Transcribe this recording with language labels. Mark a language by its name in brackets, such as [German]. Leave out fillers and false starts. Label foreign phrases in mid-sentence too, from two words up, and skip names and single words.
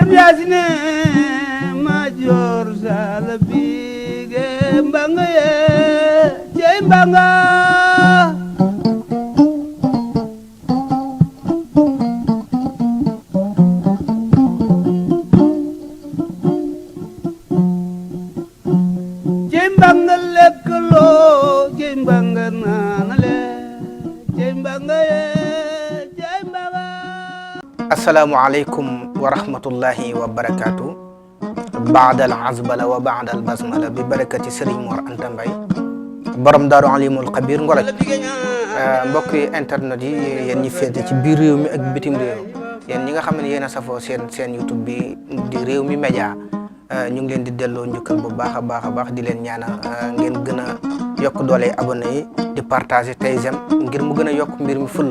[Arabic] yasine major salbige mbanga ye jey mbanga jey mbanga leklo jey mbanga nanale jey mbanga ye jey mbanga. السلام عليكم ورحمة الله وبركاته. بعد الحمدلة وبعد البسملة ببركة Serigne Mor Anta Mbaye borom Daaru Alimul Xabir Ngoloj. [Wolof] Mbokk internet yi yéen ñi féete ci biir réew mi ak bitim réew, yéen ñi nga xam ne yéen a safoo seen YouTube bi di Rewmi Média, ñu ngi leen di delloo njukkal bu baax a baax di leen ñaanal ngeen gën a yokk doole abonné yi di partager tey jëm ngir mu gën a yokk mbir mi fulla.